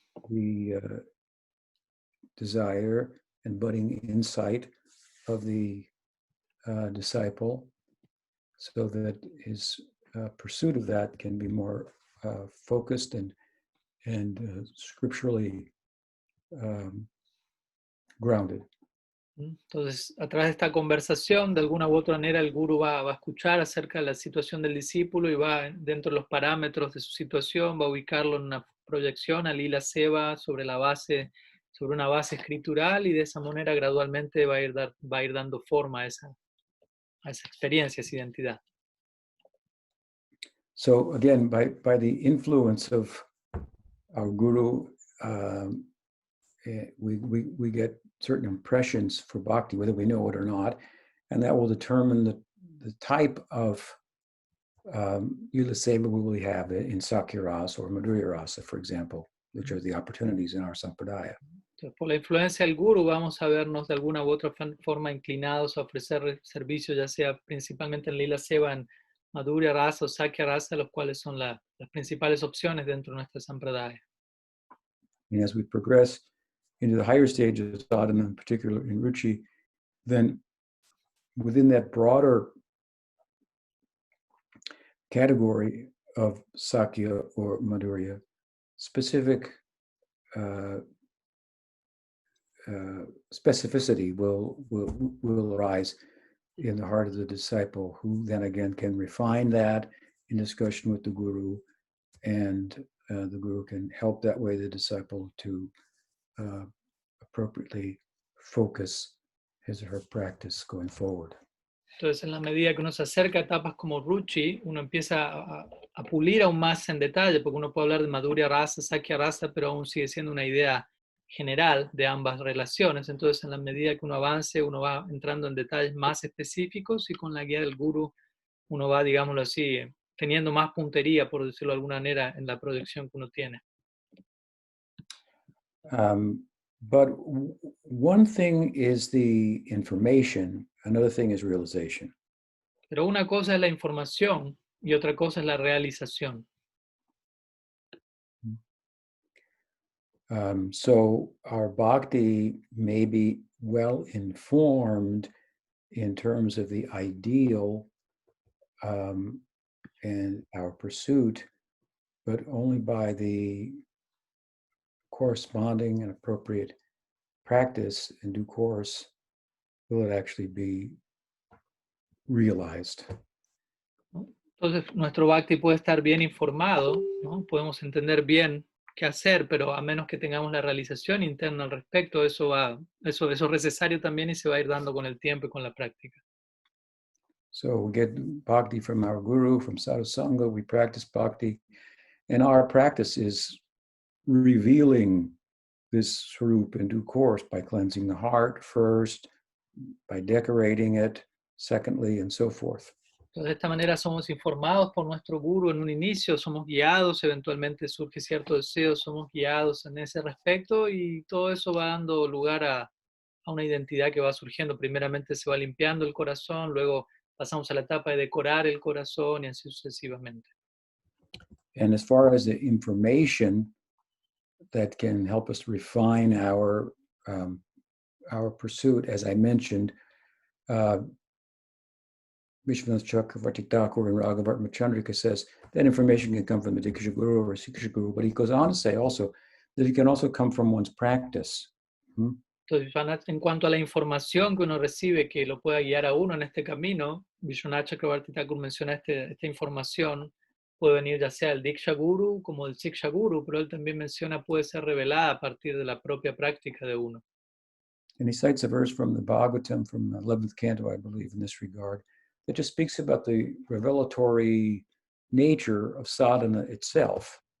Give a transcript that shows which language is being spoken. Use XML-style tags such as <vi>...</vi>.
<en>the desire and budding insight of the disciple, so that his pursuit of that can be more focused and scripturally grounded.</en> <es>Entonces, a través de esta conversación, de alguna u otra manera, el gurú va a escuchar acerca de la situación del discípulo y va, dentro de los parámetros de su situación, va a ubicarlo en una proyección a lila seva sobre una base escritural, y de esa manera gradualmente va a ir dando forma a esa experiencia, esa identidad.</es> <en>So again, by the influence of our guru, we get certain impressions for bhakti, whether we know it or not, and that will determine the type of lila seva we will have in Sakya Rasa or Madhurya Rasa, for example, which are the opportunities in our sampradaya.</en> <es>Entonces, por la influencia del guru vamos a vernos de alguna u otra forma inclinados a ofrecer servicios, ya sea principalmente en lila seva, en Madhurya Rasa o Sakya Rasa, los cuales son las principales opciones dentro de nuestra sampradaya.</es> <en>And as we progress into the higher stages of sadhana, in particular in ruchi, then within that broader category of Sakya or Madhurya, specific specificity will arise in the heart of the disciple, who then again can refine that in discussion with the guru, and the guru can help that way the disciple to appropriately focus his or her practice going forward.</en> <es>Entonces, en la medida que uno se acerca a etapas como ruchi, uno empieza a pulir aún más en detalle, porque uno puede hablar de Madhurya Rasa, Sakya Rasa, pero aún sigue siendo una idea general de ambas relaciones. Entonces, en la medida que uno avance, uno va entrando en detalles más específicos, y con la guía del guru uno va, digámoslo así, teniendo más puntería, por decirlo de alguna manera, en la proyección que uno tiene.</es> <en>But one thing is the information, another thing is realization.</en> <es>Pero una cosa es la información y otra cosa es la realización.</es> <en>So our bhakti may be well informed in terms of the ideal and our pursuit, but only by the corresponding and appropriate practice in due course will it actually be realized.</en> <es>Entonces, nuestro bhakti puede estar bien informado, ¿no? Podemos entender bien qué hacer, pero a menos que tengamos la realización interna al respecto, eso es necesario también, y se va a ir dando con el tiempo y con la práctica.</es> <en>So we get bhakti from our guru, from sadhu sangha, we practice bhakti, and our practice is revealing this swarup in due course by cleansing the heart first, by decorating it, secondly, and so forth.</en> <es>Entonces, de esta manera somos informados por nuestro guru en un inicio, somos guiados, eventualmente surge cierto deseo, somos guiados en ese respecto, y todo eso va dando lugar a una identidad que va surgiendo. Primeramente se va limpiando el corazón, luego pasamos a la etapa de decorar el corazón, y así sucesivamente.</es> <en>And as far as the information that can help us refine our pursuit, as I mentioned, Vishwanath Chakravarti Thakur and Raghavat Machandrika says that information can come from the Diksha Guru or Siksha Guru, but he goes on to say also that it can also come from one's practice.</en> <es>Entonces, en cuanto a la información que uno recibe, que lo pueda guiar a uno en este camino, Vishwanath Chakravarti Thakur menciona esta información puede venir ya sea del Diksha Guru como del Siksha Guru, pero él también menciona puede ser revelada a partir de la propia práctica de uno.</es> <en>And he cites a verse from the Bhagavatam from the 11th canto, I believe, in this regard, that just speaks about the revelatory nature of sadhana itself.</en>